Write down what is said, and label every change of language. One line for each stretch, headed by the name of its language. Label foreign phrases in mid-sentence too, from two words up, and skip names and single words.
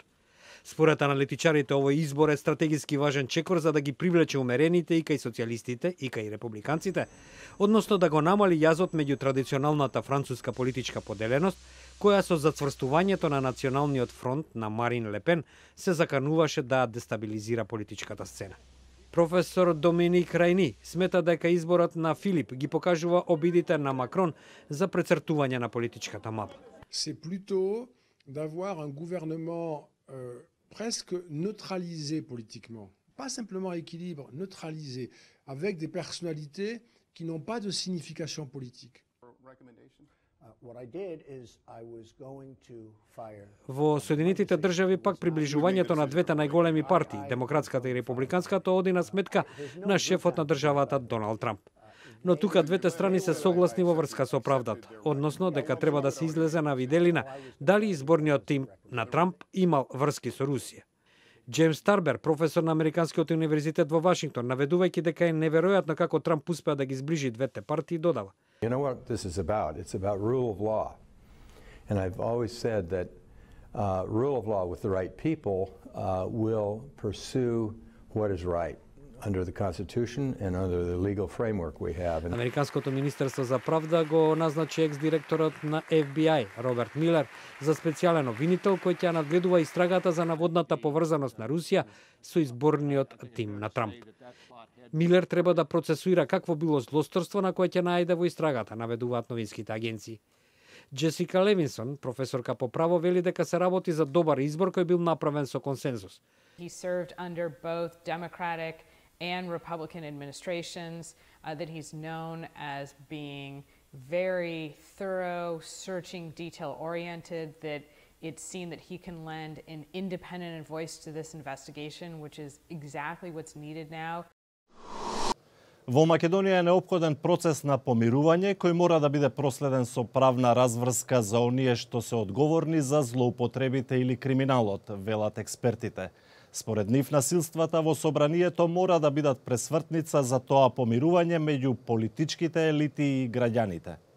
Macedonian: Според аналитичарите, овој избор е стратегиски важен чекор за да ги привлече умерените и кај социјалистите и кај републиканците, односно да го намали јазот меѓу традиционалната француска политичка поделеност, која со зацврстувањето на Националниот фронт на Марин Ле Пен се закануваше да дестабилизира политичката сцена. Професор Доминик Райни смета дека изборот на Филип ги покажува обидите на Макрон за прецртување на политичката мапа.
French: C'est plutôt d'avoir un gouvernement presque neutralisé politiquement, pas simplement équilibre, neutralisé, avec des personnalités qui n'ont pas de signification politique.
Macedonian: Во Соединетите држави пак приближувањето на двете најголеми партии, демократската и републиканската, оди на сметка на шефот на државата Доналд Трамп. Но тука двете страни се согласни во врска со правдата, односно дека треба да се излезе на виделина дали изборниот тим на Трамп имал врски со Русија. Джеймс Тарбер, професор на Американскиот универзитет во Вашингтон, наведувајќи дека е неверојатно како Трамп успеа да ги зближи двете партии, додава:
English: You know what this is about? It's about rule of law. And I've always said that rule of law with the right people will pursue what is right under the Constitution and under the legal framework we have.
Macedonian: Американското министерство за правда го назначи екс-директорот на FBI Роберт Милер за специјален обвинител кој ќе надгледува истрагата за наводната поврзаност на Русија со изборниот тим на Трамп. Милер треба да процесуира какво било злосторство на кое ќе најде во истрагата, наведуваат новинските агенции. Джесика Левинсон, професорка по право, вели дека се работи за добар избор кој бил направен со консензус.
English: He served under both Democratic and Republican administrations, that he's known as being very thorough, searching, detail-oriented, that it's seen that he can lend an independent voice to this investigation, which is exactly what's needed now.
Macedonian: Во Македонија е неопходен процес на помирување кој мора да биде проследен со правна разврска за оние што се одговорни за злоупотребите или криминалот, велат експертите. Според нив, насилствата во собранието мора да бидат пресвртница за тоа помирување меѓу политичките елити и граѓаните.